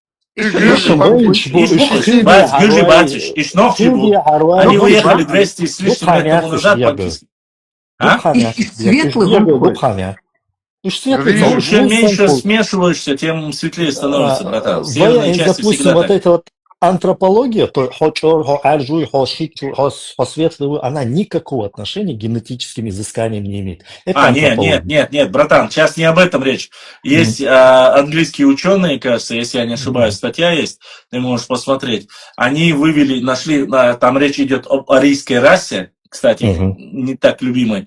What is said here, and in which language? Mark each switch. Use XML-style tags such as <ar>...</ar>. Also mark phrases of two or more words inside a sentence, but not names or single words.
<ru>Они уехали 200 с лишним лет тому назад практически. Светлый был. Чем меньше смешиваешься, тем светлее становится, братан. Северные части допустим, всегда вот так. эта вот антропология,</ru> <ce>то хо-чор, хо-альжуй, хо-шичу,</ce> <ru>хо-светлый, она никакого отношения к генетическим изысканиям не имеет. Это нет, братан, сейчас не об этом речь. Есть английские ученые, кажется, если я не ошибаюсь, статья есть, ты можешь посмотреть. Они нашли, там речь идет об арийской расе, кстати, не так любимой.</ru>